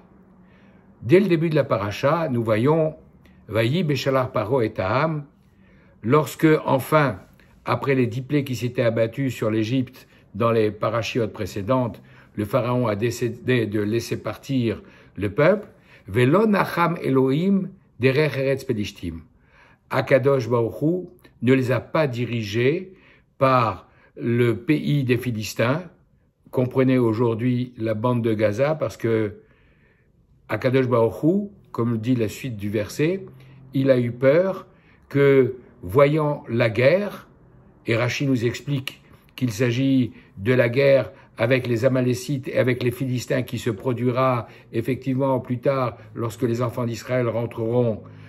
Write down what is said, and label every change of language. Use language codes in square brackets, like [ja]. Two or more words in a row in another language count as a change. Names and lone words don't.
[fr] Dès le début de la parasha, nous voyons [he] ויהי בשלח פרעה את העם, [fr] lorsque enfin, après les 10 plaies qui s'étaient abattues sur l'Égypte dans les parachiotes précédentes, le pharaon a décidé de laisser partir le peuple. [he] ולא נחם אלהים דרך ארץ פלשתים. הקדוש ברוך הוא [fr] ne les a pas dirigés par le pays des Philistins. Comprenez aujourd'hui la bande de Gaza, parce que [he] הקדוש ברוך הוא, [fr] comme le dit la suite du verset, il a eu peur que, voyant la guerre, et Rashi nous explique qu'il s'agit de la guerre avec les Amalécites et avec les Philistins qui se produira effectivement plus tard lorsque les enfants d'Israël rentreront